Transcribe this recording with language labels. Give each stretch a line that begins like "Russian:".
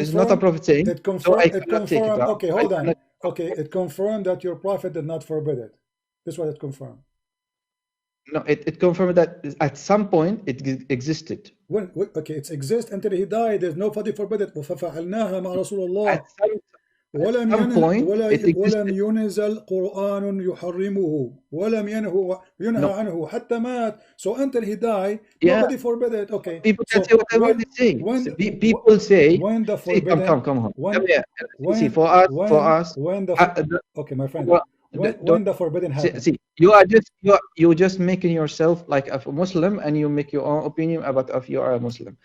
English: It's not a prophet saying. It confirmed. So it confirmed. Okay, hold on. Okay, it confirmed that your prophet did not forbid it. This is what it confirmed. No, it confirmed that at some point it existed. When? Okay, it exists until he died. There's nobody forbid it.
Arabic: ففعلناها مع رسول الله. ولم ينزل قرآن يحرمه ولم ينهى عنه حتى مات.
English: So until he died, nobody forbid it. Okay. People can say whatever they say. People say. When the forbidden. Come on. When, see, for us. When the okay, my friend. When the forbidden happens. See, you're just making yourself like a Muslim, and you make your own opinion about if you are a Muslim.